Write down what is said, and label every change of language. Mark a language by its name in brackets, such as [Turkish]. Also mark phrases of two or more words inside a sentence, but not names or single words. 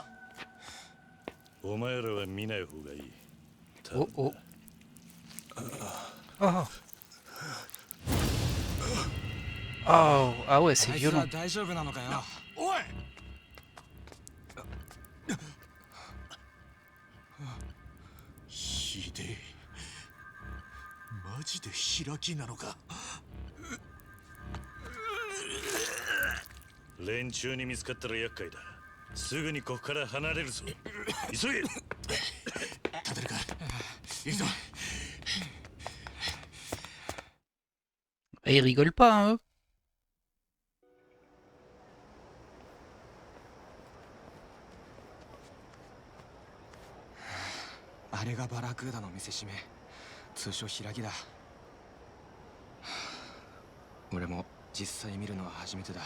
[Japanese] お前らは見ない方がいい。 Oh oh. Oh. [French] Oh, ah ouais, c'est violent. [Japanese] 大丈夫なのかよ。おい。ひでえ。マジで開きなのか。連中に見つかったら厄介だ。すぐにここから離れるぞ。急げ。立てるか。行くぞ。 [French] Et ils rigolent pas, hein, eux. [Japanese] Ah, あれがバラクーダの見せしめ、通称開きだ。俺も実際見るのは初めてだ。